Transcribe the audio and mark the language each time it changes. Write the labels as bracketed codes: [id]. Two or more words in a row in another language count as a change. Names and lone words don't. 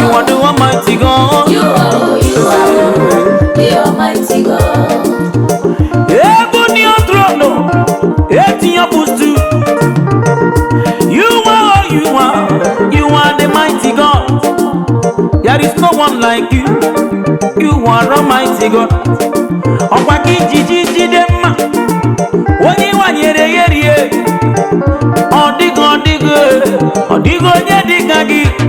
[en] You are the Almighty God. You are, you are, the Almighty God. Heaven your throne, earth your footstool. You are, you are, you are the mighty God. There is no one like you. You are Almighty God. [ig] Ọkwa gị jiji jide mma. Onye wanyere ya erie. Ọ dịghị, ọ dịghị, ọ dịghị onye dị ka gị.